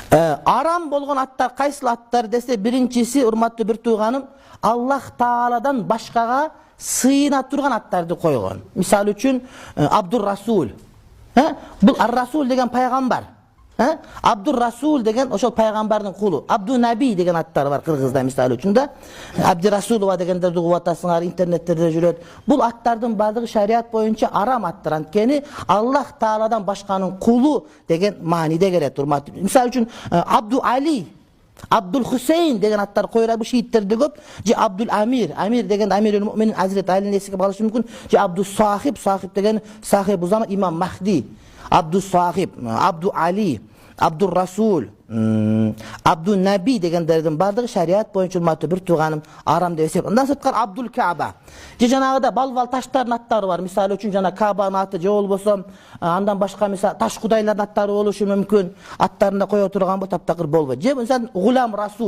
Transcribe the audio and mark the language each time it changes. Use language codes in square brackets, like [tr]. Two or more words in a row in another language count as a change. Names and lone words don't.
[ky] Арам болгон аттар кайсыл аттар десе, биринчиси урматтуу бир тууганым, Аллах Тааладан башкага сыйына турган аттарды койгон. Мисалы үчүн Абдур Расул. Бул Ар-Расул деген пайгамбар. Абдур Расул деген ошол пайгамбардын кулу. Абду Наби деген аттар бар кыргызда мисалы үчүн да. Абди Расулова дегендерди угуп атасыңар, интернеттерде жүрөт. Бул аттардын бардыгы шарият боюнча арам аттар. Анткени Аллах Тааладан башканын кулу деген мааниде келет, урматтуу. Мисалы үчүн Абду Али, Абдул Хусейн деген аттар коюлат, бул шииттерде көп. Же Абдул Амир, Амир деген Амирул Муъминин Азирет Алинин эсиге багышы мүмкүн. Же Абдул Сахиб, Сахиб деген Сахиб Узама Имам Махди. Абдул Сахиб, Абду Али, Абдур Расул, Абду Наби дегендердин бардыгы шарият боюнча урматтуу бир тууганым арам деп эсеп. Андан сырткары Абдул Кааба. Же жанагыда бал таштардын аттары бар. Мисалы үчүн жана Каабанын аты, же болбосо андан башка мисалы таш кудайлардын аттары болушу мүмкүн. Аттарында кое турган бул таптакыр болбойт. Же мисалы Гулам Расул.